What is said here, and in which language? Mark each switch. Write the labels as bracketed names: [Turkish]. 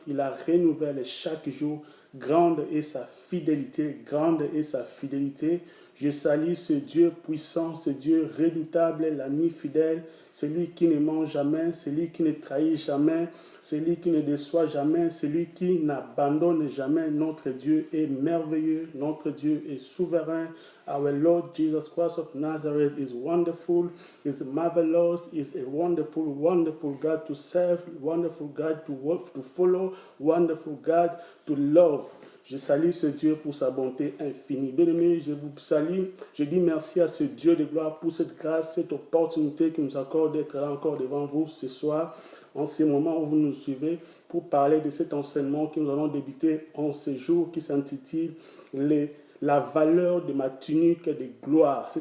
[French] Il la renouvelle chaque jour. Grande est sa fidélité, grande est sa fidélité. Je salue ce Dieu puissant, ce Dieu redoutable, l'ami fidèle, celui qui ne ment jamais, celui qui ne trahit jamais, celui qui ne déçoit jamais, celui qui n'abandonne jamais. Notre Dieu est merveilleux, notre Dieu est souverain. [English] Our Lord Jesus Christ of Nazareth is wonderful, is marvelous, is a wonderful, wonderful God to serve, wonderful God to work, to follow, wonderful God to love. [French] Je salue ce Dieu pour sa bonté infinie. Bien-aimés, je vous salue. Je dis merci à ce Dieu de gloire pour cette grâce, cette opportunité qui nous accorde d'être là encore devant vous ce soir, en ces moments où vous nous suivez, pour parler de cet enseignement que nous allons débuter en ce jour qui s'intitule la valeur de ma tunique de gloire.